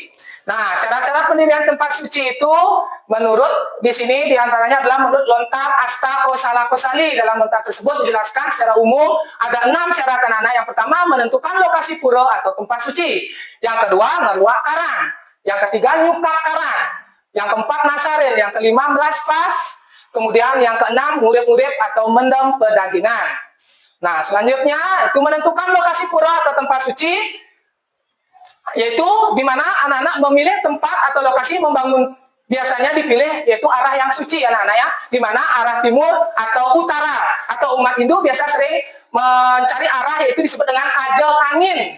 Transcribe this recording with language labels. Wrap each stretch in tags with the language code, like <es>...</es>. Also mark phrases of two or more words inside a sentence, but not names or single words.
<id>Nah, syarat-syarat pendirian tempat suci itu menurut di sini diantaranya adalah menurut lontar asta kosala kosali. Dalam lontar tersebut dijelaskan secara umum ada 6 syarat anak-anak. Yang pertama menentukan lokasi pura atau tempat suci. Yang kedua</id> <ban>ngeruak karang.</ban> <id>Yang ketiga</id> <ban>nyukap karang.</ban> <id>Yang keempat nasarin. Yang kelima melaspas. Kemudian yang keenam ngurip-ngurip atau</id> <ban>mendem pedagingan.</ban> <id>Nah, selanjutnya itu menentukan lokasi pura atau tempat suci, yaitu di mana anak-anak memilih tempat atau lokasi membangun. Biasanya dipilih yaitu arah yang suci anak-anak ya, di mana arah timur atau utara, atau umat Hindu biasa sering mencari arah yaitu disebut dengan</id> <ban>kajo kangin.</ban>